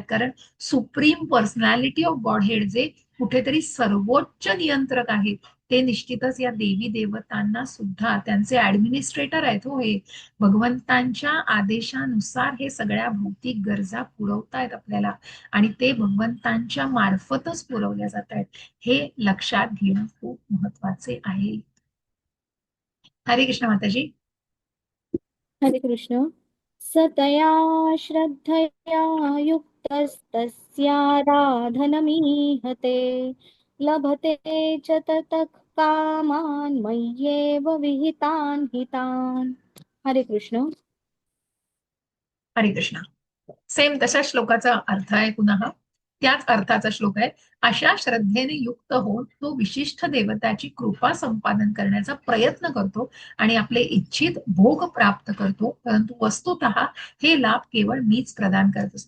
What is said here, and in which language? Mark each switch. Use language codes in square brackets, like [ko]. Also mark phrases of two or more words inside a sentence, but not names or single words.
[mr] कारण [en] Supreme Personality of Godhead [mr] जे कुठेतरी सर्वोच्च नियंत्रक आहेत, ते निश्चितच या देवी देवतांना सुद्धा त्यांचे ऍडमिनिस्ट्रेटर आहेत. हो, हे भगवंतांच्या आदेशानुसार हे सगळ्या भौतिक गरजा पुरवतायत आपल्याला, आणि ते भगवंतांच्या मार्फतच पुरवल्या जात आहेत, हे लक्षात घेणं खूप महत्वाचे आहे. [sa] हरे कृष्ण [mr] माताजी. [sa] हरे कृष्ण. सतया श्रद्धया युक्तस्तस्याराधनमीहते लभते च ततः कामान् मय्येव विहितान् हितान्. हरे कृष्ण. हरे कृष्ण. [mr] सेम तशा श्लोकाचा अर्थ आहे, पुन्हा त्याच अर्थाचा श्लोक आहे. अशा श्रद्धेने युक्त होऊन तो विशिष्ट देवताची कृपा संपादन करण्याचा प्रयत्न करतो आणि आपले इच्छित भोग प्राप्त करतो, परंतु वस्तुतः हे लाभ केवळ मीच प्रदान करत असतो.